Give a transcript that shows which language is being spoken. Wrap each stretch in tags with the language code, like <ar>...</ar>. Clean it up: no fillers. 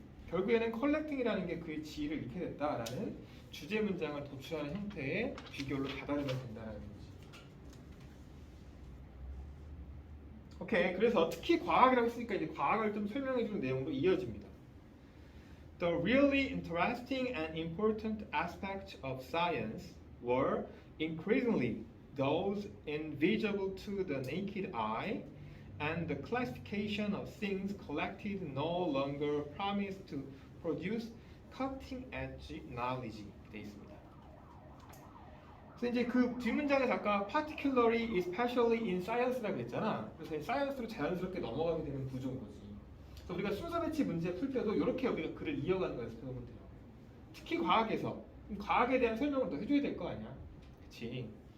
<ko>결국에는 컬렉팅이라는 게 그의 지위를 잃게 됐다라는 주제 문장을 도출하는 형태의 비교로 다다르면 된다는 거지. 오케이. 그래서 특히 과학이라고 했으니까 이제 과학을 좀 설명해주는 내용으로 이어집니다.</ko> <en>The really interesting and important aspects of science were increasingly those invisible to the naked eye, and the classification of things collected no longer promised to produce cutting-edge knowledge.</en> <ko>돼 있습니다. 그래서 이제 그 뒷문장에서 아까</ko> <en>particularly, especially in science</en> <ko>라고 했잖아. 그래서 science로 자연스럽게 넘어가게 되는 구조인 거지. 그래서 우리가 순서 배치 문제 풀 때도 이렇게 우리가 글을 이어가는 거에서 배우면 돼요. 특히 과학에서 과학에 대한 설명을 더 해줘야 될 거 아니야, 그렇지?</ko>